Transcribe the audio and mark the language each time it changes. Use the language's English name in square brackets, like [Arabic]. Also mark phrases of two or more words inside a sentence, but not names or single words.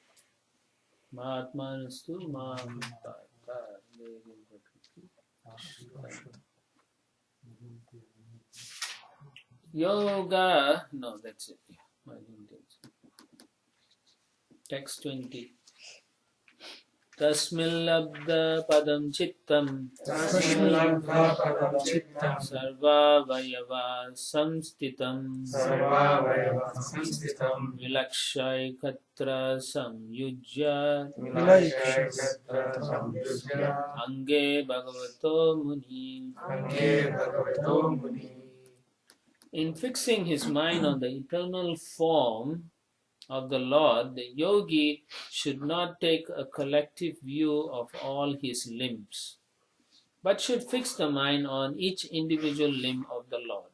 [Sanskrit] महात्मानस्तु माम् योग. [English] No, that's it. Yeah, text 20. [Sanskrit] तस्मिल्लब्ध पदं चित्तं सर्वावयव संस्थितं विलक्षैकत्र संयुज्य अङ्गे भगवतो मुनि. [English] In fixing his mind on the eternal form of the Lord, the yogi should not take a collective view of all his limbs, but should fix the mind on each individual limb of the Lord.